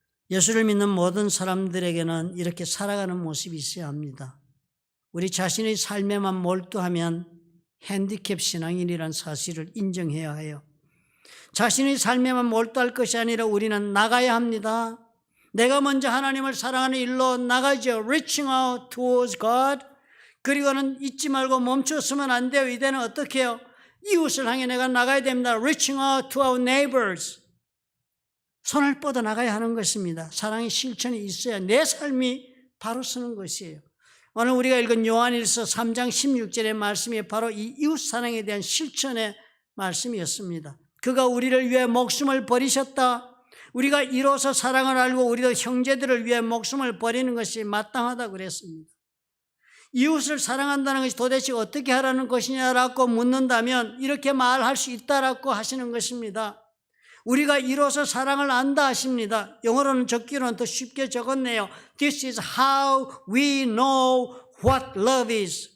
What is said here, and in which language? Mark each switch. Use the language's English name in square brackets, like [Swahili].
[Korean] 예수를 믿는 모든 사람들에게는 이렇게 살아가는 모습이 있어야 합니다. 우리 자신의 삶에만 몰두하면 핸디캡 신앙인이라는 사실을 인정해야 해요. 자신의 삶에만 몰두할 것이 아니라 우리는 나가야 합니다. 내가 먼저 하나님을 사랑하는 일로 나가죠. [English] Reaching out towards God. [Korean] 그리고는 잊지 말고 멈췄으면 안 돼요. 이제는 어떻게 해요? 이웃을 향해 내가 나가야 됩니다. [English] Reaching out to our neighbors. [Korean] 손을 뻗어 나가야 하는 것입니다. 사랑의 실천이 있어야 내 삶이 바로 서는 것이에요. 오늘 우리가 읽은 요한일서 3장 16절의 말씀이 바로 이 이웃사랑에 대한 실천의 말씀이었습니다. 그가 우리를 위해 목숨을 버리셨다. 우리가 이로써 사랑을 알고 우리도 형제들을 위해 목숨을 버리는 것이 마땅하다고 그랬습니다. 이웃을 사랑한다는 것이 도대체 어떻게 하라는 것이냐라고 묻는다면 이렇게 말할 수 있다라고 하시는 것입니다. 우리가 이로써 사랑을 안다 하십니다. 영어로는 적기로는 더 쉽게 적었네요. [English] This is how we know what love is.